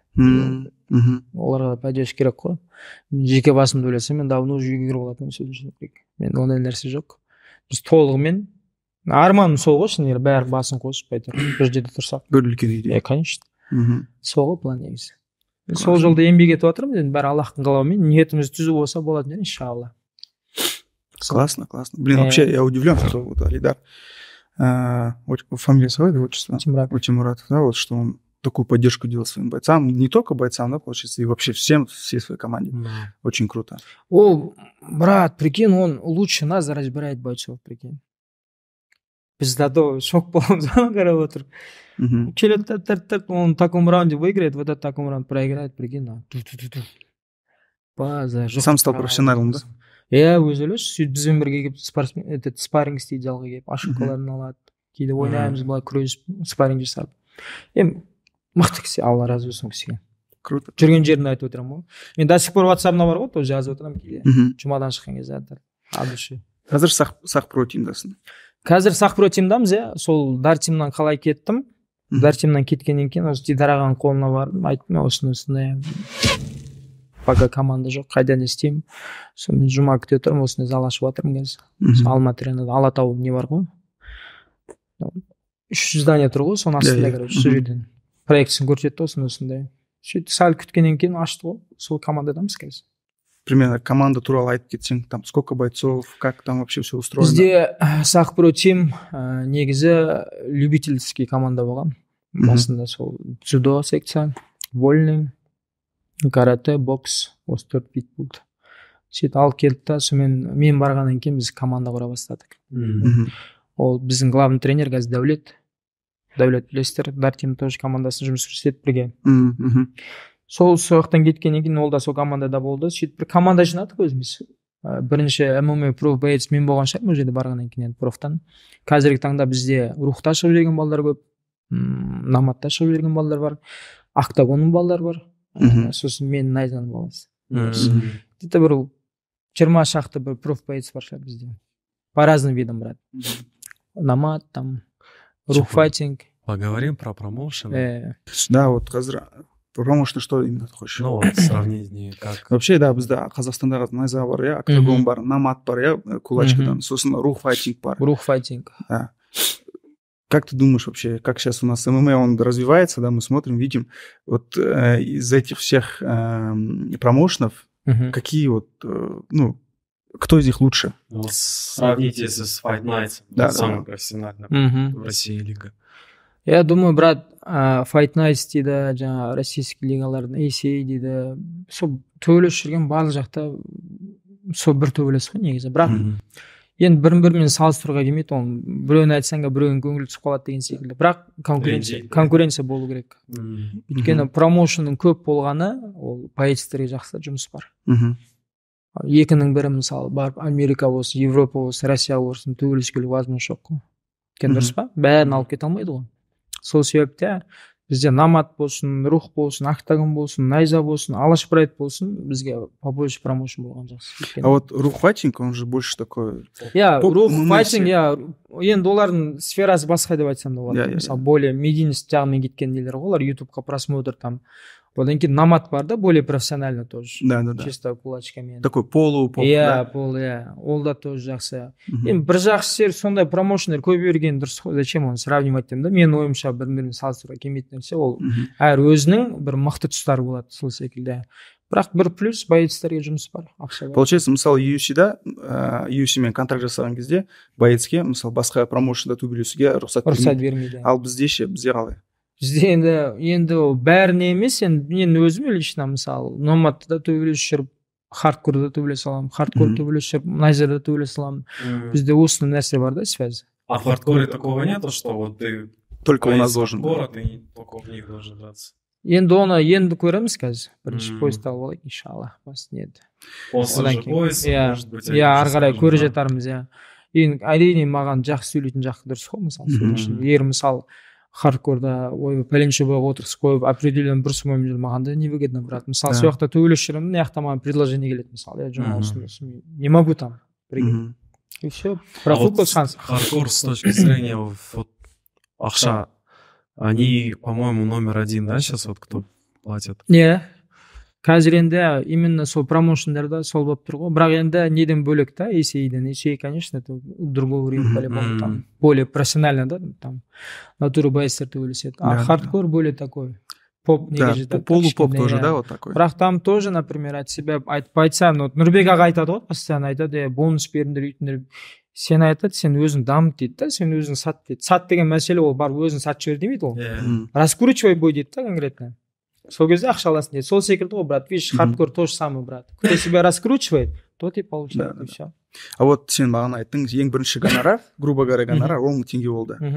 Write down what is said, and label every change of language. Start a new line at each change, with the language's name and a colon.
Kazakh: Оларға да поддержка керек қой. Жеке басымды ойласам, мен
Russian: давно уже
Kazakh: үйге кіріп алатынмын сөзім керек. Мен ондай нәрсе жоқ. Біз толығымен арманым сол ғой, шынымен бәрі басын қосып әйтеуір бір жерде тұрсақ. Бір үлкен идея. Конечно. Сол ғой план негізі. Сол жолда еңбек етіп отырмыз, енді бәрі Аллахтың қалауымен, ниетіміз түзу болса болады, иншалла.
Russian: Классно. Блин, вообще я удивлен, что вот Алидар, фамилия своя, отчество? Тимуратов, да, вот что он такую поддержку делал своим бойцам, не только бойцам, да, получается, и вообще всей своей команде. Очень круто. О, брат, прикинь, он лучше нас разбирает бойцов, прикинь.
Kazakh: Біз дадо шок болдым, қарап отыр. Келеді,
Russian: он в таком раунде выиграет, в этот таком раунде проиграет, прикинь. Сам стал профессионалом, да?
Kazakh: Өзі ойлашы, сөйтіп бізбен бірге келіп спарринг істейді, жалға келіп, ошибкаларын алады. Кейде ойнаймыз, былай күресіп, спарринг жасап. Мықты кісі, Алла разы болсын кісіге. Круто. Жүрген жерінде айтып отырамын ғой. Мен
Russian: до сих пор
Kazakh: WhatsApp-на бар ғой, тоже жазып отырамын кейде. Жұмадан шыққан кезде адышы. Қазір Сақпро тимдасың. Қазір Сақпро тимдамыз, сол Дартимнан қалай кеттім. Дартимнан кеткеннен кейін осы Дидар ағаның қолына бардым, айттым, осындай пока команда жоқ, қайда не істеймін. Сонымен жұма күте тұрмын, осындай зал ашып жатырмын қазір. Алматы аренада Алатау не бар ғой. 300 здание тұр ғой, соның астында короче, сол жерден проектісін көрсетті, осындай. Сөйтіп сәл күткеннен кейін ашты ғой, сол командадамыз қазір.
Russian: Примерно
Kazakh: команда туралы айтып кетсең,
Russian: там сколько бойцов, как там вообще все устроено?
Kazakh: Бізде Сақпро тим негізі любительский команда болған. Басында сол дзюдо секция, вольный, карате, бокс, осы 4 бит болды. Сөйтіп алып келді да, сонымен мен барғаннан кейін біз команда құра бастадық. Ол біздің главный тренер қазір Дәулет білесіздер, Дартим тоже командасын жұмыс істеп бірге. Сол соқтан кеткеннен кейін ол да сол командада болды. Сөйтіп бір команда жинадық өзіміз. Бірінші ММА проф боец мен болған шығармын, ол жерде барғаннан кейін профтан. Қазіргі таңда бізде рухта шығып жүрген балдар көп, наматта шығып жүрген балдар бар, октагонның балдар бар. Сосын мен найзаның баласы.
Russian: Где-то
Kazakh: бір 20 шақты бір проф боец бар шығар бізде.
Russian: По разным видам, брат. Намат, там, рухфайтинг. Поговорим про промоушен. Да, вот
Kazakh: қазір
Russian: промоушен что именно ты хочешь? Ну, вот сравнение как... Вообще, да,
Kazakh: бізде Қазақстандағы найза бар, иә, октагон бар, намат бар, иә, кулачкадан, сосын рух файтинг бар. Рух файтинг.
Russian: Да. Как ты думаешь вообще, как сейчас у нас ММА, он развивается, да, мы смотрим, видим, вот из этих всех промоушенов, какие вот, ну, кто из них лучше? Ну, сравните с Fight Night, да, самая профессиональная в России лига. Я думаю, брат,
Kazakh: Fight Night дейді, жаңа российский лигалардың ACA дейді, сол төбелесіп жүрген барлық жақта сол бір төбелес қой негізі, бірақ енді бірін-бірімен салыстыруға келмейді, оны біреуін айтсаң біреуінің көңілі түсіп қалады деген секілді, бірақ конкуренция болу керек. Өйткені промоушенның көп болғаны, ол боецтерге жақсы жұмыс бар. Екінің бірі мысалы барып Америка болсын, Европа болсын, Россия болсын төбелескелі возможность жоқ қой. Өйткені дұрыс па? Бәрін алып кете алмайды ғой. Сол себепте бізде намат болсын, рух болсын, октагон болсын, найза болсын, алаш прайд болсын, бізге
Russian: побольше
Kazakh: промоушен болған жақсы.
Russian: А вот рух файтинг, он же больше такой...
Kazakh: Я, рух файтинг, я, енді олардың сферасы басқа деп айтсам да болады. Мысалы,
Russian: более медийность
Kazakh: жағымен кеткен нелер ғой, олар ютубқа просмотр там. Одан кейін намат бар да,
Russian: более профессионально тоже. Да.
Kazakh: Чисто кулачкамен.
Russian: Такой полу-поп,
Kazakh: да? Иә, ол да тоже жақсы. Енді бір жақсы сондай промоушенер көбейген дұрыс қой, зачем оны сравнивать деймін да? Менің ойымша бір-бірін салыстыруға келмейтін нәрсе, ол әр өзінің бір мықты тұстары болады, сол секілді. Бірақ бір плюс боецтерге жұмыс бар, ақша бар. Получается, мысалы UFC-да, UFC-мен контракт жасаған кезде боецке, мысалы басқа промоушенда төбелесуге рұқсат бермейді. Ал бізде қалай? Бізде енді бәріне емес, мен өзім лично мысалы номадта төбелесіп жүріп, хардкорда төбелесе аламын, хардкор төбелесіп жүріп, найзада төбелесе аламын. Бізде осы нәрсе бар да, связь.
Russian: А в хардкоре такого нету, что вот ты только у нас должен. Ты только в них должен драться.
Kazakh: Енді оны көреміз қазір. Бірінші поезд алып алайық, иншалла.
Russian: После же поезд, может быть.
Kazakh: Ары қарай көре жатармыз, иә. Енді әрине маған жақсы сөйлейтін жақсы дұрыс қой, мысалы. Егер мысалы хардкорда пәленше бойға отырғызып қойып, определен бір суммамен жүр, маған да
Russian: невыгодно, брат.
Kazakh: Мысалы, сол жақта төбелесіп жүремін, мына жақта маған предложение келеді, мысалы, я жұмыс осындай,
Russian: не могу там прыгать. И все. Про футбол шанс. Хардкор с точки зрения вот
Kazakh: ақша,
Russian: они, по-моему, номер один, да, сейчас вот кто платит?
Kazakh: Иә. Қазір енді именно сол промоушендарда сол болып тұр ғой. Бірақ енді неден бөлек та, ACA,
Russian: конечно, это другой уровень, по-любому, там, более профессионально, да, там,
Kazakh: натура боецтер төбелеседі.
Russian: А хардкор более такой, поп, да, полупоп тоже, да, вот такой.
Kazakh: Бірақ
Russian: там тоже, например, от себя
Kazakh: айтпайтса, вот Нұрбек аға айтады ғой, постоянно айтады, бонус беріңдер, үйтіңдер. Сен айтады, сен өзің дамыт дейді да, сен өзің сат дейді. Сат деген мәселе ол бар, өзің сат жібер демейді ол. Раскручивай бой дейді да, конкретно. Сол кезде ақша аласың дейді. Сол секілді ғой, брат.
Russian: Видишь, хардкор то же самое, брат. Кто себя раскручивает, тот и получает. Да. Все.
Kazakh: А вот сен маған айттың, ең бірінші гонорар,
Russian: грубо говоря,
Kazakh: гонорар 10 мың теңге болды.